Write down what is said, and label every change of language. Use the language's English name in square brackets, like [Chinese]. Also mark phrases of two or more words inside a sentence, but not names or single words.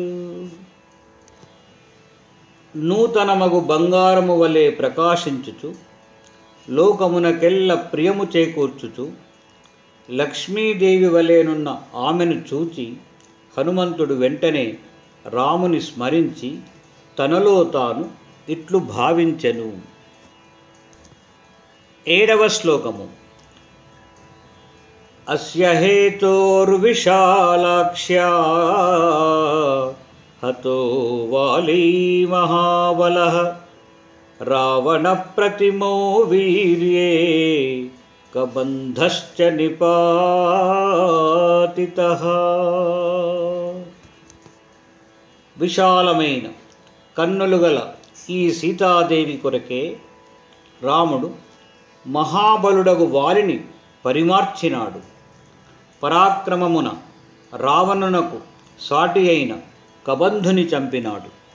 [Telugu] నూతనమగు బంగారము వలె ప్రకాశించుచు లోకమునకెల్ల ప్రియము చేకూర్చుచు లక్ష్మీదేవి వలెనున్న ఆమెను చూచి హనుమంతుడు వెంటనే రాముని స్మరించి తనలో తాను ఇట్లు భావించెను. [Sanskrit] 7వ శ్లోకము. అస్య హేతోర్విశాలాక్ష్యా हतो वाली महाबलः रावणप्रतिमो वीर्ये कबन्धश्च निपातितः। [Telugu] విశాలమైన కన్నులు గల ఈ సీతాదేవి కొరకే రాముడు మహాబలుడగు వారిని పరిమార్చినాడు. పరాక్రమమున రావణునకు సాటి అయిన కబంధుని చంపినాడు.